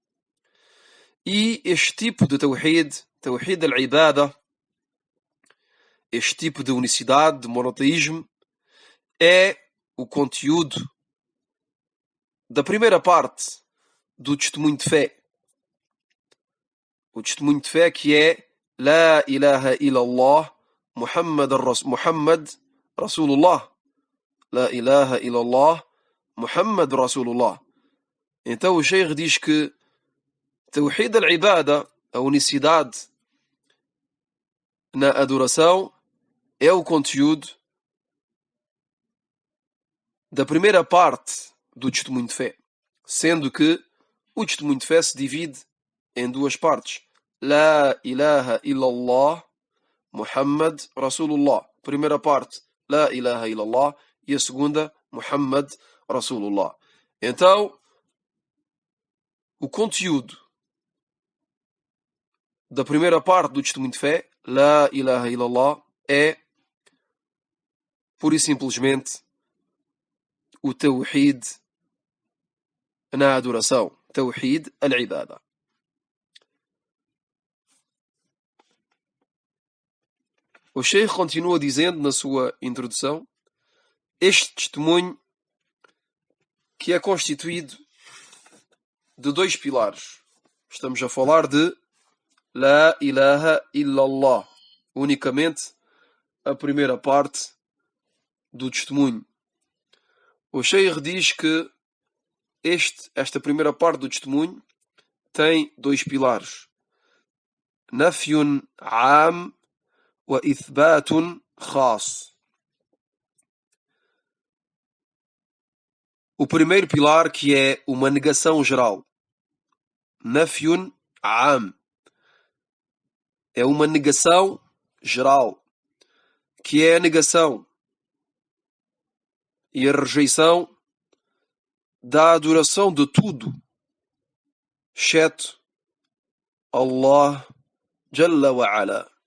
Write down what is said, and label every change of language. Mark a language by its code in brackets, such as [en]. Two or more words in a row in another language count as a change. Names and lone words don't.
[pt] E este tipo de Tawhid, [ar] توحيد العبادة, [pt] este tipo de unicidade, de monoteísmo, é o conteúdo da primeira parte do testemunho de fé. O testemunho de fé que é [ar] لا إله إلا الله محمد رسول الله. لا إله إلا الله محمد رسول الله. [pt] Então o Sheikh diz que [ar] توحيد العبادة, [pt] a unicidade na adoração, é o conteúdo da primeira parte do testemunho de fé, sendo que o testemunho de fé se divide em duas partes. [ar] لا إله إلا الله محمد رسول الله. [pt] Primeira parte, [ar] لا إله إلا الله, [pt] e a segunda, [ar] محمد رسول الله. [pt] Então, o conteúdo da primeira parte do testemunho de fé, [ar] لا إله إلا الله, [pt] é pura e simplesmente o Tawhid na adoração. [ar] توحيد العبادة. [pt] O Sheikh continua dizendo na sua introdução este testemunho que é constituído de dois pilares. Estamos a falar de [ar] لا إله إلا الله, [pt] unicamente a primeira parte do testemunho. O Sheikh diz que esta primeira parte do testemunho tem dois pilares. [ar] نفي عام وإثبات خاص. [pt] O primeiro pilar que é uma negação geral. [ar] نفي عام. [pt] É uma negação geral, que é a negação e a rejeição da adoração de tudo, exceto [ar] الله جل وعلا.